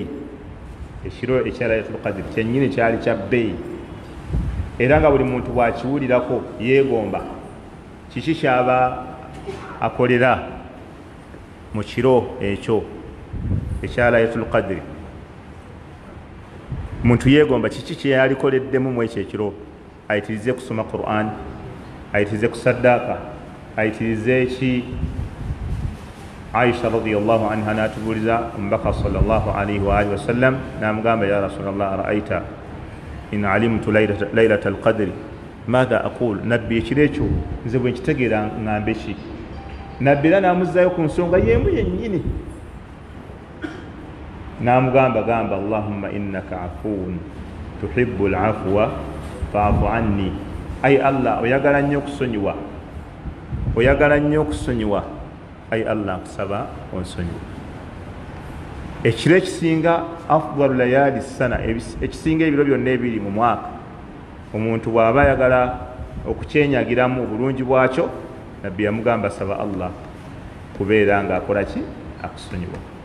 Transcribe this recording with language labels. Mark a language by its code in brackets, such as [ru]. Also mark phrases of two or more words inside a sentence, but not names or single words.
[lg] Ekiro ekya Laylatul Qadr kyennyini kyali kya bbeeyi, era nga buli muntu bw'akiwulirako yeegomba kiki kyaba akolera mu kiro ekyo ekya Laylatul Qadr. Muntu yeegomba kiki kye yalikoleddemu mu ekyo ekiro, ayitirize kusoma Qur'an, ayitirize kusaddaaka, ayitirize ki. Aisha [ar] رضي الله عنها [lg] natubuliza omubaka [ar] صلى الله عليه وآله وسلم [lg] namugamba, [ar] يا رسول الله أرأيت إن علمت ليلة القدر ماذا أقول, [lg] nabbi ekiro ekyo nze bwe nkitegeera ngambe ki. Nabbi era namuzzayo ku nsonga yemu yennyini, namugamba gamba, [ar] اللهم إنك عفو تحب العفو فاعف عني. [lg] Ay Allah, oyagala nnyo okusonyiwa, oyagala nnyo okusonyiwa. Ay Allah, nkusaba onsonyiwa. Ekiro ekisinga [ar] أفضل الليالي [lg] sana, ekisinga ebiro byonna ebiri mu mwaka, omuntu bw'aba ayagala okukyenyagiramu obulungi bwakyo, nabbi yamugamba saba Allah kubeera ng'akola ki, akusonyiwa.